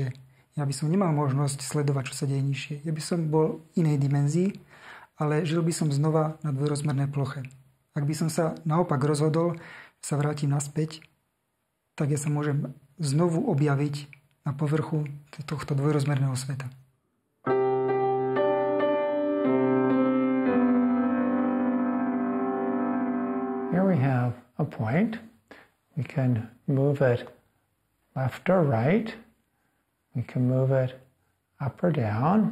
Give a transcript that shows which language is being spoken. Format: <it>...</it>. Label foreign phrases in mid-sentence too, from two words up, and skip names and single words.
<sk>Ja by som nemal možnosť sledovať, čo sa deje nižšie. Ja by som bol v inej dimenzii, ale žil by som znova na dvojrozmernej ploche. Ak by som sa naopak rozhodol, sa vrátim naspäť, tak ja sa môžem znovu objaviť na povrchu tohto dvojrozmerného sveta.</sk> <en>Here we have a point. We can move it left or right. We can move it up or down.</en>